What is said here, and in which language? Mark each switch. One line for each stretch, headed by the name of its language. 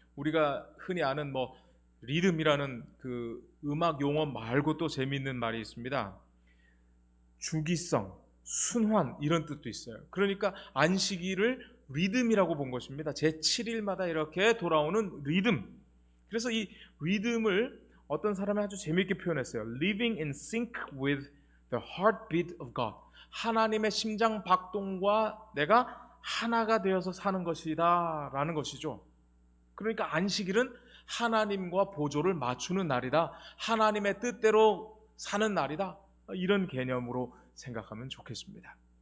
Korean: 우리가 흔히 아는 뭐 리듬이라는 그 음악 용어 말고 또 재미있는 말이 있습니다. 주기성, 순환, 이런 뜻도 있어요. 그러니까 안식일을 리듬이라고 본 것입니다. 제7일마다 이렇게 돌아오는 리듬. 그래서 이 리듬을 어떤 사람이 아주 재미있게 표현했어요.
English: Living in sync with the heartbeat of God.
Korean: 하나님의 심장 박동과 내가 하나가 되어서 사는 것이다 라는 것이죠. 그러니까 안식일은 하나님과 보조를 맞추는 날이다, 하나님의 뜻대로 사는 날이다, 이런 개념으로 생각하면 좋겠습니다.